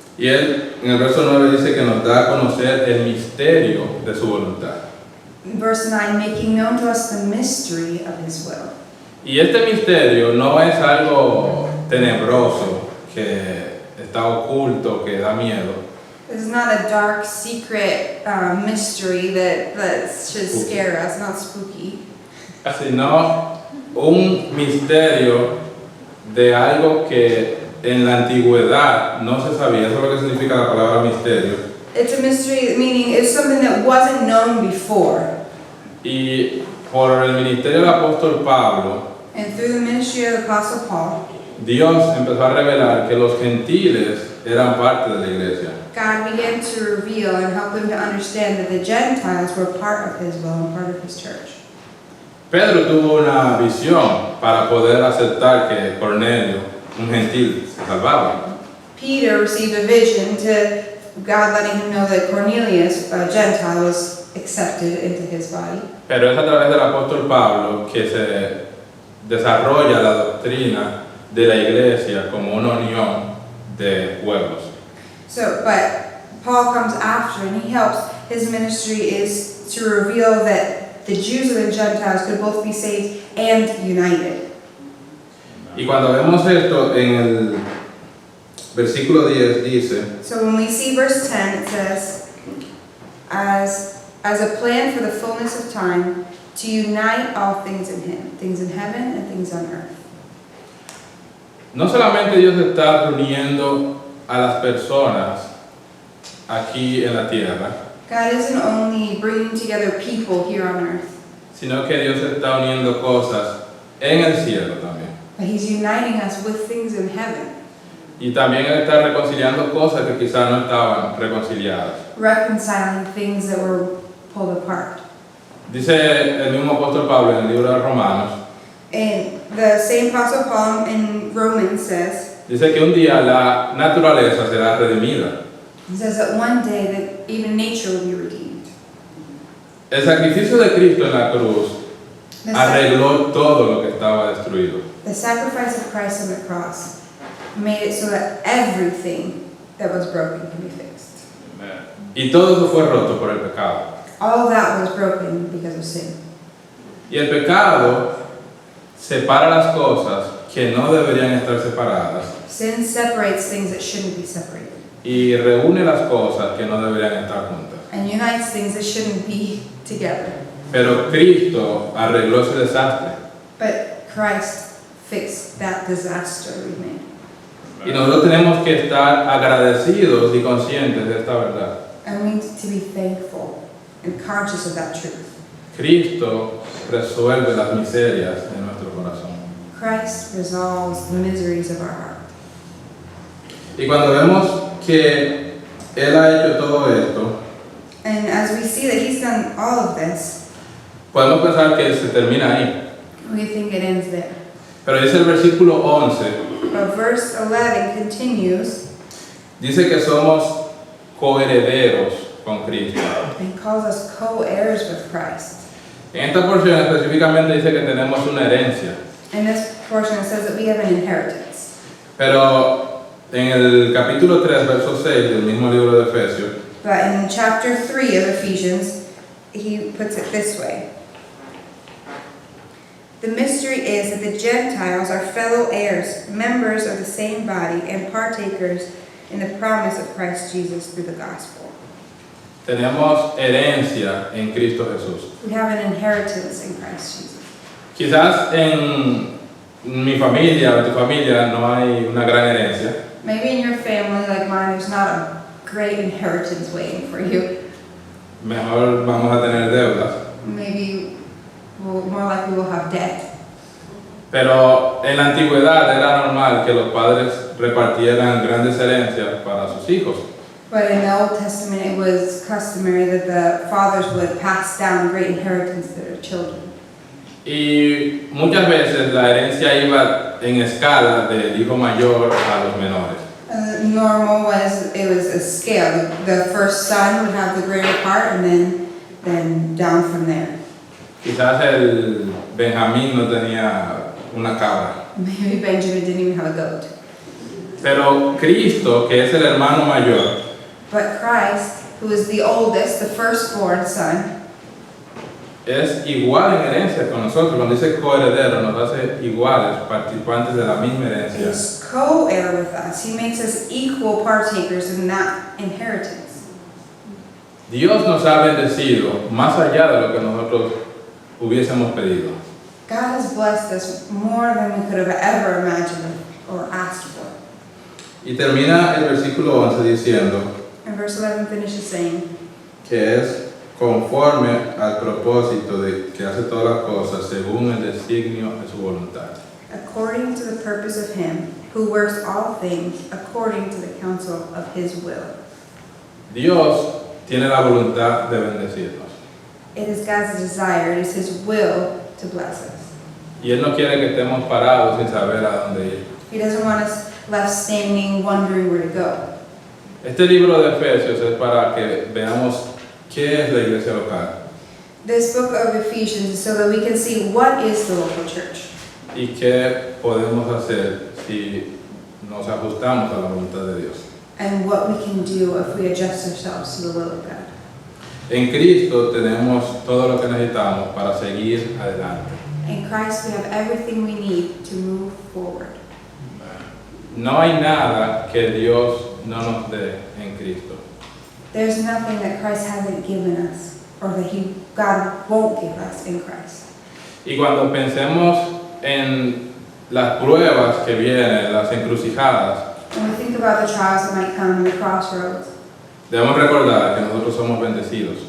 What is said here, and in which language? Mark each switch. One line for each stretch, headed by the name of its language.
Spanish: Y Él en el verso 9 dice que nos da a conocer el misterio de su voluntad.
English: Verse 9, making known to us the mystery of his will.
Spanish: Y este misterio no es algo tenebroso que está oculto, que da miedo.
English: This is not a dark, secret mystery that should scare us, not spooky.
Spanish: Sino un misterio de algo que en la antigüedad no se sabía. Eso es lo que significa la palabra misterio.
English: It's a mystery, meaning it's something that wasn't known before.
Spanish: Y por el ministerio del apóstol Pablo,
English: And through the ministry of the Apostle Paul,
Spanish: Dios empezó a revelar que los gentiles eran parte de la iglesia.
English: God began to reveal and help them to understand that the Gentiles were part of his will and part of his church.
Spanish: Pedro tuvo una visión para poder aceptar que Cornelio, un gentil, se salvaba.
English: Peter received a vision to God letting him know that Cornelius, a Gentile, was accepted into his body.
Spanish: Pero es a través del apóstol Pablo que se desarrolla la doctrina de la iglesia como una unión de pueblos.
English: So, but Paul comes after and he helps. His ministry is to reveal that the Jews and the Gentiles could both be saved and united.
Spanish: Y cuando vemos esto en el versículo 10 dice,
English: So when we see verse 10, it says, as a plan for the fullness of time, to unite all things in him, things in heaven and things on earth.
Spanish: no solamente Dios está reuniendo a las personas aquí en la tierra,
English: God isn't only bringing together people here on earth,
Spanish: sino que Dios está uniendo cosas en el cielo también.
English: but he's uniting us with things in heaven,
Spanish: Y también Él está reconciliando cosas que quizás no estaban reconciliadas.
English: reconciling things that were pulled apart.
Spanish: Dice el mismo apóstol Pablo en el libro de Romanos,
English: And the same Apostle Paul in Romans says
Spanish: dice que un día la naturaleza será redimida.
English: He says that one day that even nature will be redeemed.
Spanish: El sacrificio de Cristo en la cruz
English: The, sac-
Spanish: arregló todo lo que estaba destruido.
English: the sacrifice of Christ on the cross made it so that everything that was broken can be fixed. Amen.
Spanish: Y todo eso fue roto por el pecado.
English: All that was broken because of sin.
Spanish: Y el pecado separa las cosas que no deberían estar separadas
English: Sin separates things that shouldn't be separated
Spanish: y reúne las cosas que no deberían estar juntas.
English: and unites things that shouldn't be together.
Spanish: Pero Cristo arregló ese desastre.
English: But Christ fixed that disaster we made.
Spanish: Y nosotros tenemos que estar agradecidos y conscientes de esta verdad.
English: And we need to be thankful and conscious of that truth.
Spanish: Cristo resuelve las miserias de nuestro corazón.
English: Christ resolves the miseries of our heart.
Spanish: Y cuando vemos que Él ha hecho todo esto,
English: And as we see that He's done all of this,
Spanish: podemos pensar que se termina ahí.
English: we think it ends there.
Spanish: Pero dice el versículo 11,
English: But verse 11 continues
Spanish: dice que somos coherederos con Cristo.
English: and calls us co-heirs with Christ.
Spanish: En esta porción específicamente dice que tenemos una herencia.
English: In this portion it says that we have an inheritance.
Spanish: Pero en el capítulo 3, verso 6 del mismo libro de Efesios,
English: But in chapter 3 of Ephesians, he puts it this way. The mystery is that the Gentiles are fellow heirs, members of the same body, and partakers in the promise of Christ Jesus through the gospel.
Spanish: tenemos herencia en Cristo Jesús.
English: We have an inheritance in Christ Jesus.
Spanish: Quizás en mi familia o en tu familia no hay una gran herencia,
English: Maybe in your family, like mine, there's not a great inheritance waiting for you.
Spanish: mejor vamos a tener deudas.
English: Maybe more likely we'll have debt.
Spanish: Pero en la antigüedad era normal que los padres repartieran grandes herencias para sus hijos.
English: But in the Old Testament, it was customary that the fathers would pass down great inheritance to their children.
Spanish: Y muchas veces la herencia iba en escala del hijo mayor a los menores.
English: Normal was it was a scale. The first son would have the greater part, and then down from there.
Spanish: Quizás el Benjamín no tenía una cabra.
English: Maybe Benjamin didn't even have a goat.
Spanish: Pero Cristo, que es el hermano mayor,
English: But Christ, who is the oldest, the firstborn son,
Spanish: es igual en herencia con nosotros. Cuando dice coheredero, nos hace iguales, participantes de la misma herencia.
English: is co-heir with us. He makes us equal partakers in that inheritance.
Spanish: Dios nos ha bendecido más allá de lo que nosotros hubiésemos pedido.
English: God has blessed us more than we could have ever imagined or asked for.
Spanish: Y termina el versículo 11 diciendo
English: And verse 11 finishes saying,
Spanish: que es conforme al propósito de que hace todas las cosas según el designio de su voluntad.
English: according to the purpose of Him who works all things according to the counsel of His will.
Spanish: Dios tiene la voluntad de bendecirnos.
English: It is God's desire, it is His will to bless us.
Spanish: Y Él no quiere que estemos parados sin saber a dónde ir.
English: He doesn't want us left standing wondering where to go.
Spanish: Este libro de Efesios es para que veamos qué es la iglesia local
English: This book of Ephesians is so that we can see what is the local church
Spanish: y qué podemos hacer si nos ajustamos a la voluntad de Dios.
English: and what we can do if we adjust ourselves to the will of God.
Spanish: En Cristo tenemos todo lo que necesitamos para seguir adelante.
English: In Christ we have everything we need to move forward.
Spanish: No hay nada que Dios no nos dé en Cristo.
English: There's nothing that Christ hasn't given us or that God won't give us in Christ.
Spanish: Y cuando pensemos en las pruebas que vienen, las encrucijadas,
English: When we think about the trials that might come in the crossroads,
Spanish: debemos recordar que nosotros somos bendecidos